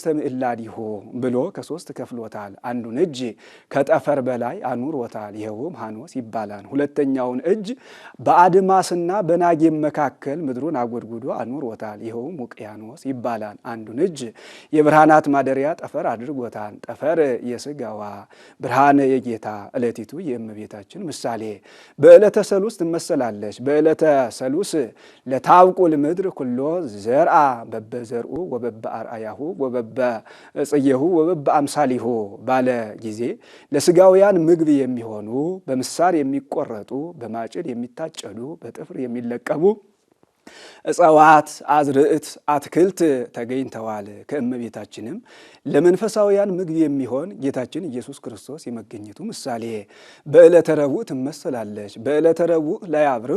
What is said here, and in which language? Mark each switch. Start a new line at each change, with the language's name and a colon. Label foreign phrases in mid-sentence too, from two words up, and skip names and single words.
Amharic: ምዕላዲሁ ብሎ ከ3 ከፍሎታል። አንዱን እጅ ከጠፈር በላይ አኑሮታል፣ ይኸውም ሐኖስ ይባላል። ሁለተኛውን እጅ በአድማስና በናጌም መካከል ምድሩን አጎድጉዶ አኑሮታል፣ ይኸውም ውቅያኖስ ይባላል። አንዱን እጅ የብርሃናት ማደሪያ ጠፈር አድርጎታል። ጠፈር የሥጋዋ ብርሃን የጌታ ዕለቲቱ የእመቤታችን ምሳሌ በዕለተ ሰሉስ ትመሰላለች። በዕለተ ሰሉስ
Geez: ለታብቁል ምድር ኩሎ ዘርአ በበዘርኡ ወበበ አርአያሁ ወበበ ጽየሁ ወበበ አምሳሊሁ
Amharic: ባለ ጊዜ ለሥጋውያን ምግብ የሚሆኑ በምሳር የሚቆረጡ በማጭድ የሚታጨዱ በጥፍር የሚለቀሙ እጽዋት፣ አዝርዕት፣ አትክልት ተገኝተዋል። ከእመቤታችንም ለመንፈሳውያን ምግብ የሚሆን ጌታችን ኢየሱስ ክርስቶስ የመገኘቱ ምሳሌ በዕለተ ረቡዕ ትመሰላለች። በዕለተ ረቡዕ ለያብርሁ